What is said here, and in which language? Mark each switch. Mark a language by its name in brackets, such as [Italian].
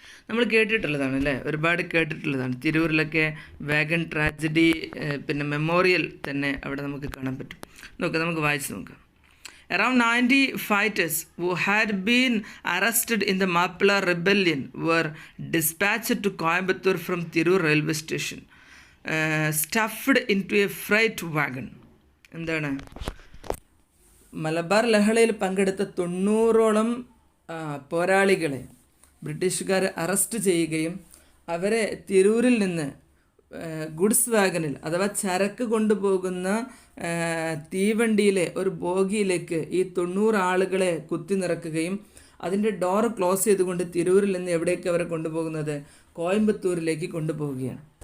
[Malayalam] നമ്മൾ കേട്ടിട്ടുള്ളതാണ് അല്ലേ, ഒരുപാട് കേട്ടിട്ടുള്ളതാണ്. തിരൂരിലൊക്കെ വാഗൺ ട്രാജഡി പിന്നെ മെമ്മോറിയൽ തന്നെ അവിടെ നമുക്ക് കാണാൻ പറ്റും. നമുക്ക് വായിച്ച് നോക്കാം. [English] Around 90 fighters who had been arrested in the Mappila rebellion were dispatched to Coimbatore from Tirur railway station, stuffed into a freight wagon. [Malayalam] എന്താണ്, മലബാർ ലഹളയിൽ പങ്കെടുത്ത 90ഓളം പോരാളികളെ ബ്രിട്ടീഷുകാർ അറസ്റ്റ് ചെയ്യുകയും അവരെ തിരൂരിൽ നിന്ന് ഗുഡ്സ് വാഗനിൽ അഥവാ ചരക്ക് കൊണ്ടുപോകുന്ന തീവണ്ടിയിലെ ഒരു ബോഗിയിലേക്ക് ഈ 90 ആളുകളെ കുത്തി നിറക്കുകയും അതിൻ്റെ ഡോർ ക്ലോസ് ചെയ്തുകൊണ്ട് തിരൂരിൽ നിന്ന് എവിടേക്ക് അവരെ കൊണ്ടുപോകുന്നത്, കോയമ്പത്തൂരിലേക്ക് കൊണ്ടുപോവുകയാണ്.